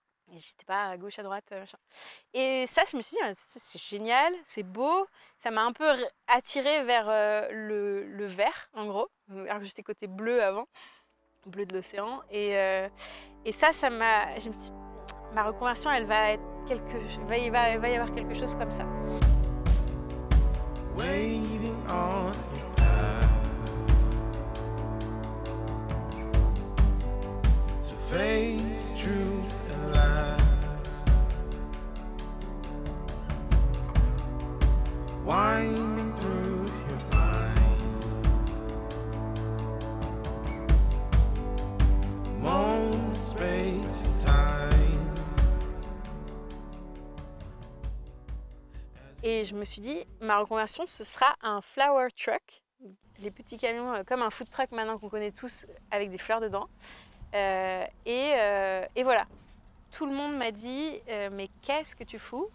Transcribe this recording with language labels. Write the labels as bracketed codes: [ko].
[fr] Et j'étais pas à gauche, à droite, machin. Et ça, je me suis dit, c'est génial, c'est beau. Ça m'a un peu attirée vers le vert, en gros. Alors que j'étais côté bleu avant. Bleu de l'océan. Et ça m'a... Je me suis dit, ma reconversion, elle va être il va y avoir quelque chose comme ça. [en] Waiting on your past to face truth at last. Winding through your mind, moment, space and time. [fr] Et je me suis dit, ma reconversion, ce sera un flower truck, les petits camions comme un food truck maintenant qu'on connaît tous, avec des fleurs dedans. Et voilà, tout le monde m'a dit, mais qu'est-ce que tu fous?